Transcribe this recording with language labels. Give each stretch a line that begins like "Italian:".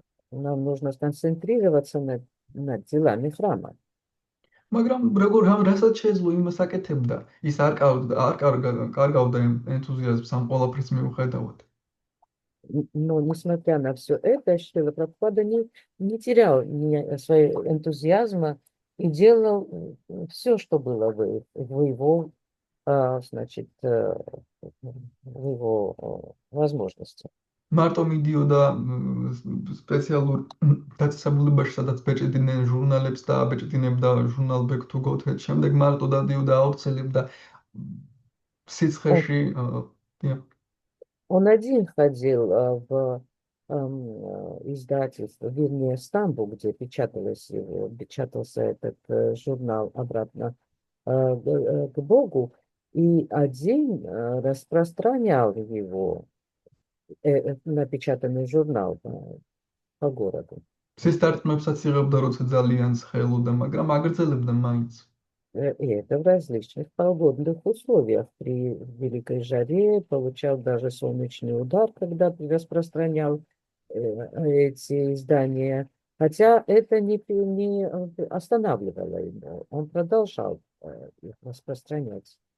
Russian: Нам нужно сконцентрироваться над делами храма.
Georgian: მაგრამ რასაც შეძლო იმას აკეთებდა, ის არ კარგავდა ენთუზიაზმს ამ ყველაფრის მიუხედავად.
Russian: Но, несмотря на все это, Шрила Прабхупада не терял своего энтузиазма и делал все, что было в его, значит, в его возможности.
Georgian: მარტო მიდიოდა სპეციალურ დაწესებულებაში, სადაც ბეჭედინენ ჟურნალებს და აბეჭედინებდა ჟურნალ Back to Godhead. შემდეგ მარტო დადიოდა, ავრცელებდა სიცხეში.
Russian: Он один ходил в издательство, вернее, Стамбу, где печатался этот журнал «Обратно к Богу», и один распространял его, напечатанный журнал по городу.
Georgian: სისტარტმებსაც იღებდა, როცა ძალიან ცხელოდა, მაგრამ აგრძელებდა маინც.
Russian: И это в различных погодных условиях. При великой жаре получал даже солнечный удар, когда распространял эти издания. Хотя это не останавливало его. Он продолжал их распространять.